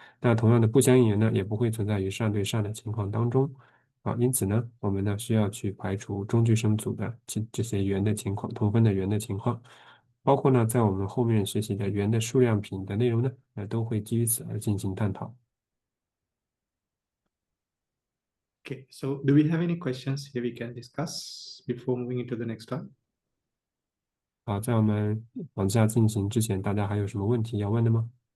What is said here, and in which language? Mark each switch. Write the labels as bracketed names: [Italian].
[Chinese] 那同样的不相应缘呢，也不会存在于善对善的情况当中。因此呢，我们呢需要去排除中具生组的这些缘的情况，同分的缘的情况，包括呢，在我们后面学习的缘的数量品的内容呢，都会基于此而进行探讨。 [English] Okay, so do we have any questions here we can discuss before moving into the next one? [Chinese] 好，在我们往下进行之前，大家还有什么问题要问的吗？